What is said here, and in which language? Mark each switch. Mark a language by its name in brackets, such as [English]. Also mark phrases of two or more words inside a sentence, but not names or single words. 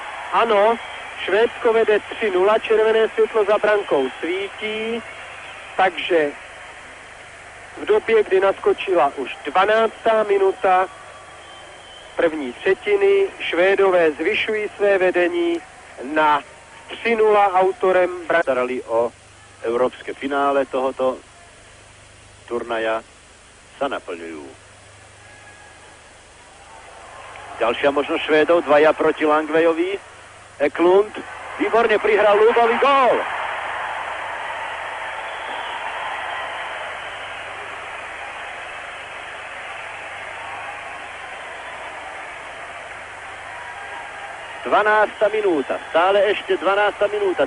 [Czech] Ano, Švédsko vede 3-0, červené světlo za brankou svítí, takže v době, kdy naskočila už 12. minuta, první třetiny. Švédové zvyšují své vedení na 3-0 autorem. [Slovak] Starali o európske finále tohoto turnaja, sa naplňujú. Ďalšia možnosť Švédov, 2 proti Langvejovi. Eklund výborne prihral ľúbový gól. Minúta, stále ešte 12. minúta.